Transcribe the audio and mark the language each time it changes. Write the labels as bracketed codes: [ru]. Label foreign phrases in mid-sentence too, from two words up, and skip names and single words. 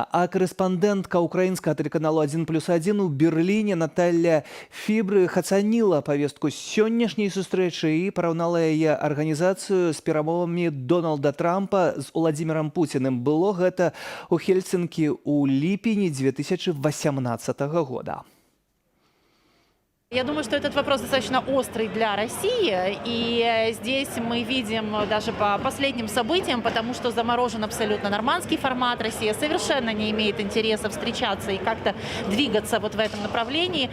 [be] А корэспандэнтка украінскага тэлеканалу 1+1 у Берліне Наталля Фібрых ацаніла павестку сённяшняй сустрэчы і параўнала яе арганізацыю з перамовамі Дональда Трампа з Владзімірам Пуціным. Было гэта ў Хельсінкі ў ліпені 2018 года. [ru] Я думаю, что этот вопрос достаточно острый для России, и здесь мы видим даже по последним событиям, потому что заморожен абсолютно нормандский формат, Россия совершенно не имеет интереса встречаться и как-то двигаться вот в этом направлении.